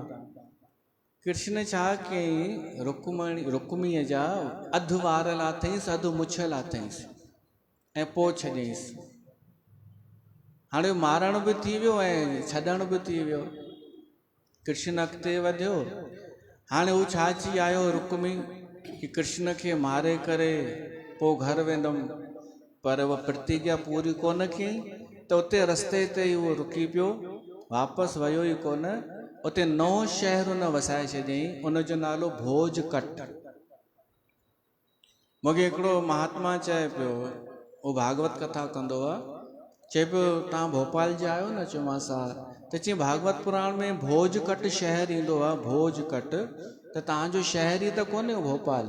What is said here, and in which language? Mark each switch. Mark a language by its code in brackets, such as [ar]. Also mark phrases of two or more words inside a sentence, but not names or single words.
[sd] कृष्ण छा कयईं, रुक्मीअ जा अधु वार लाथईंसि, अधु मुछ लाथईंसि ऐं पोइ छॾियईंसि। हाणे मारण बि थी वियो ऐं छॾण बि थी वियो। कृष्ण अॻिते वधियो। हाणे हू छा चई आयो रुक्मी कि कृष्ण खे मारे करे पोइ घर वेंदुमि, पर उहा प्रतिज्ञा पूरी कोन कयईं। त उते रस्ते ते ई उहो रुकी पियो, वापसि वियो ई कोन। उते नओं शहर उन वसाए छॾियईं, उनजो नालो भोजकट। मूंखे हिकिड़ो महात्मा चए पियो, उहो भागवत कथा कंदो आहे, चए पियो तव्हां भोपाल जा आहियो न, चौमासा, त चई भागवत पुराण में भोजकट शहर ईंदो आहे, भोजकट, त तव्हांजो शहर ई त कोन्हे भोपाल।